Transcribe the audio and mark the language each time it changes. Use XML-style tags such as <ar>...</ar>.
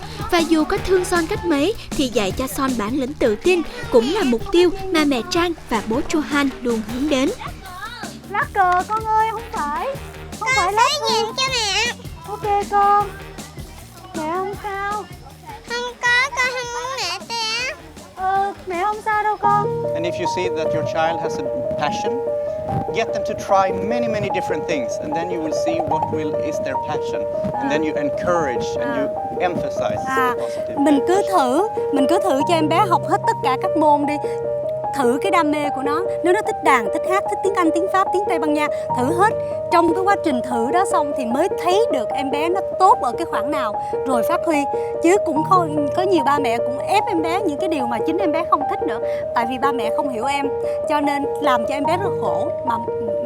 <vi>Và dù có thương Son cách mấy thì dạy cho Son bản lĩnh tự tin cũng là mục tiêu mà mẹ Trang và bố Johan luôn hướng đến. Lắc cờ con ơi, không phải lắc nhìn cho mẹ. Ok con. Mẹ không sao. Không có, con không muốn mẹ té. Mẹ không sao đâu con.</vi> <en>And if you see that your child has a passion, get them to try many different things, and then you will see what is their passion, and then you encourage and you emphasize positive.</en> <vi>Mình cứ thử cho em bé học hết tất cả các môn đi. Thử cái đam mê của nó. Nếu nó thích đàn, thích hát, thích tiếng Anh, tiếng Pháp, tiếng Tây Ban Nha, thử hết. Trong cái quá trình thử đó xong thì mới thấy được em bé nó tốt ở cái khoảng nào rồi phát huy. Chứ cũng có nhiều ba mẹ cũng ép em bé những cái điều mà chính em bé không thích nữa. Tại vì ba mẹ không hiểu em, cho nên làm cho em bé rất khổ. Mà</vi>